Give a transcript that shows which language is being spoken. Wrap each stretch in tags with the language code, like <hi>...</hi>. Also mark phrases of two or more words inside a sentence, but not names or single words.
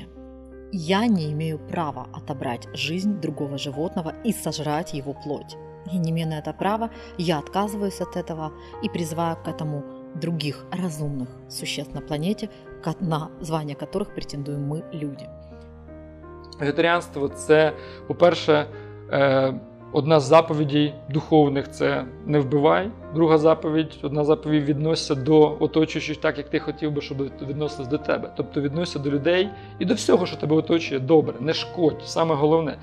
<ru>Я не имею права отобрать жизнь другого животного и сожрать его плоть. Я не имею на это права, я отказываюсь от этого и призываю к этому других разумных существ на планете, на звание которых претендуем мы, люди.</ru> <uk>Вегетаріанство – це, по-перше, одна з заповідей духовних – це не вбивай. Друга заповідь, одна заповідь – відносься до оточуючих так, як ти хотів би, щоб відносились до тебе. Тобто відносься до людей і до всього, що тебе оточує, добре, не шкодь, саме головне.</uk>